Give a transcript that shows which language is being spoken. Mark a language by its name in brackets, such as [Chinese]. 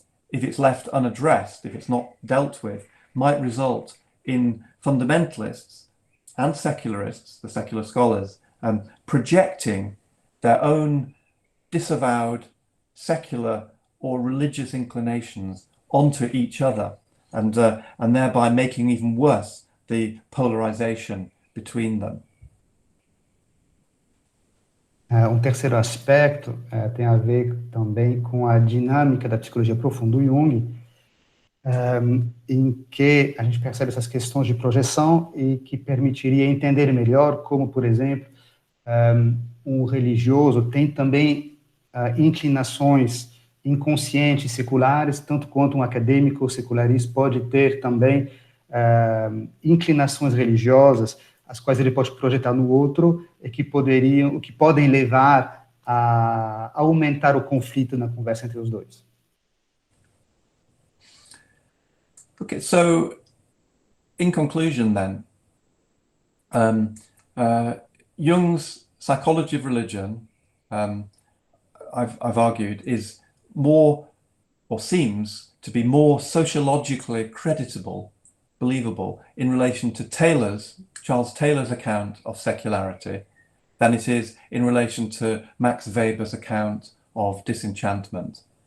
[English] if it's left unaddressed, if it's not dealt with, might result in fundamentalists and secularists, the secular scholars, projecting their own disavowed secular or religious inclinations onto each other, and thereby making even worse the polarization between them. [Portuguese] Terceiro aspecto tem a ver também com a dinâmica da psicologia profunda do Jung, em que a gente percebe essas questões de projeção e que permitiria entender melhor como, por exemplo, um religioso tem também inclinações inconscientes seculares, tanto quanto um acadêmico secularista pode ter também inclinações religiosas, as quais ele pode projetar no outro, e que podem levar a aumentar o conflito na conversa entre os dois. [English] Okay, so in conclusion then, Jung's psychology of religion, I've argued, is more, or seems to be more sociologically creditable, believable in relation to Charles Taylor's account of secularity than it is in relation to Max Weber's account of disenchantment.